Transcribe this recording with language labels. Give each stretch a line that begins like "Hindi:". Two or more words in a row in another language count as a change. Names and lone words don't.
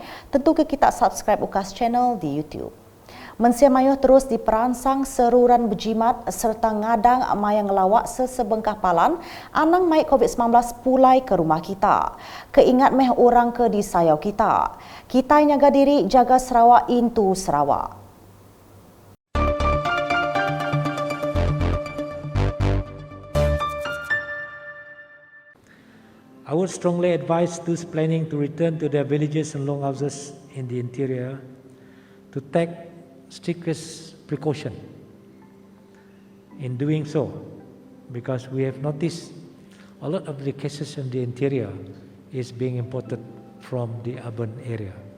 Iban: Tentu ke kita subscribe UKAS channel di YouTube. Mensia mayuh terus diperansang seruran berjimat serta ngadang mayang ngelawak sesebengkah palan anang mai COVID-19 pulai ke rumah kita. Keingat meh orang ke di sayau kita. Kita nyaga diri jaga Sarawak into Sarawak.
English: I would strongly advise those planning to return to their villages and longhouses in the interior to take strictest precaution in doing so, because we have noticed a lot of the cases in the interior is being imported from the urban area.